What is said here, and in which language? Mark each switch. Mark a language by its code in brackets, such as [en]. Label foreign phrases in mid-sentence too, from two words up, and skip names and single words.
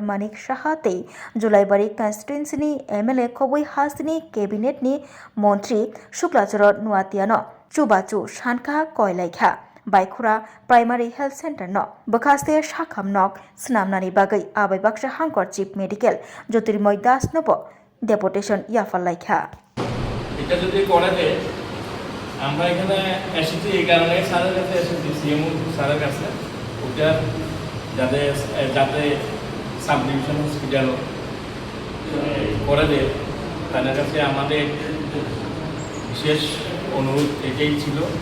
[trp] Manik Shahate Julaibari constituency ni MLA khoboi hastini cabinet ni montri Shuklachar Nuatiano Chubachu Shanka Koilaikha Baikura Primary Health Center no bakaste shakham nok snamnani bagai abai baksha hangkor Chief Medical Jyotirmoy Das no deportation yafal laikha [bn] এটা যদি করে দেয় আমরা এখানে এসেছি এই কারণে স্যারের কাছে এসেছি সিএমও স্যারের কাছে ওটা যাতে [en] sub division hospital [bn] করে দেয় তাদের কাছে আমাদের বিশেষ অনুরোধ এটাই ছিল